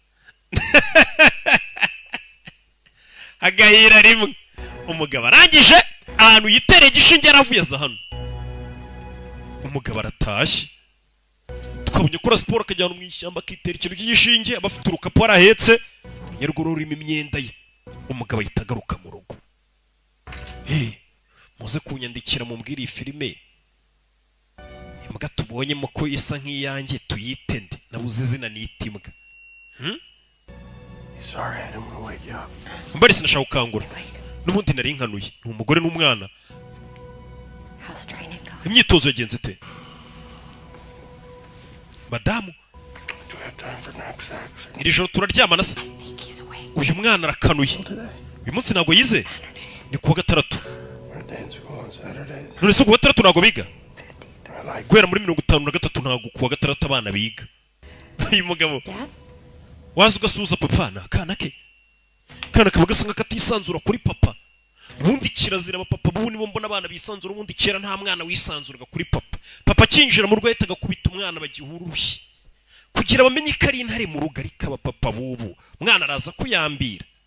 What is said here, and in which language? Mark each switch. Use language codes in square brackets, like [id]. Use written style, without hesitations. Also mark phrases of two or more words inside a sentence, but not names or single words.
[rw] agahira rimwe umugabo arangije ahantu yitereye igishinge yaravuye aza hano umugabo aratashye twabonye kora siporo akajyana mu ishyamba akitera ikintu cy'igishinge aba afite urukapu arahetse nyaruguru rurimo imyenda ye umugabo ahita agaruka mu rugo muze kunyandikira mumbwire iyi filime imbwa tubonyemo ko isa nk'iyanjye tuyite nde nabuze izina nita imbwa [en] Sorry, I didn't want to wake you up. [rw] mbari sinashaka gukangura n'ubundi nari nkanuye ni umugore n'umwana [en] How's training going? [rw] imyitozo yagenze ite madamu [en] Do we have time for knapsacks? [rw] iri joro turaryamana se [en] He's awake. [rw] uyu mwana arakanuye uyu munsi ntabwo yize ni kuwa gatandatu [en] Our day in school on Saturdays. [rw] none se kuwa gatandatu ntabwo biga [en] I like [rw] guhera muri 53 ntabwo kuwa gatandatu abana biga uyu mugabo [en] Dad? [rw] waza ugasuhuza papa ni akana ke kana kaba gasa nk'akatisanzura kuri papa ubundi kirazira abapapa bubu nibo mbona abana bisanzura ubundi kera nta mwana wisanzuraga kuri papa papa akinjira mu rugo yahitaga kubita umwana bagihura urushyi kugira bamenye ko ari intare mu rugo ariko abapapa bubu umwana araza kuyambira